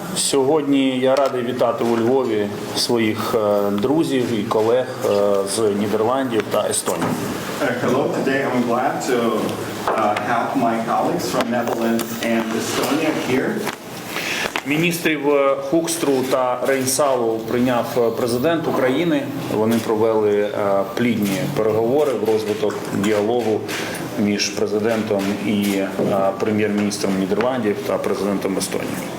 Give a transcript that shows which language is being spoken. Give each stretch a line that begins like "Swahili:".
Ukrainian: Сьогодні я радий вітати у Львові своїх друзів і колег з Нідерландів та Естонії.
English: Hello, today I'm glad to have my colleagues from Netherlands and Estonia here.
Ukrainian: Міністрів Хукстру та Рейнсалу прийняв президент України. Вони провели плідні переговори в розвиток діалогу між президентом і прем'єр-міністром Нідерландів та президентом Естонії.